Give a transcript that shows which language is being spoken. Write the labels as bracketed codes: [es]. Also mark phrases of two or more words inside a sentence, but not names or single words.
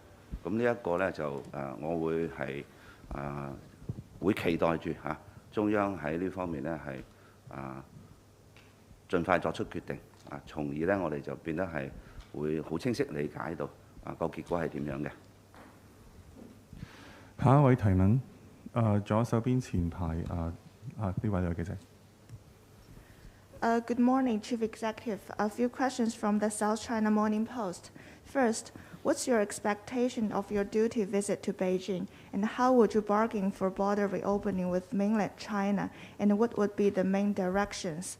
[yue] 咁呢一個咧就我會係會期待住中央喺呢方面咧係盡快作出決定從而咧我哋就變得係會好清晰理解到個結果係點樣嘅。下一位提問，左手邊前排呢位女記者。 [en] Good morning, Chief Executive. A few questions from the South China Morning Post. First, what's your expectation of your duty visit to Beijing, and how would you bargain for border reopening with mainland China, and what would be the main directions?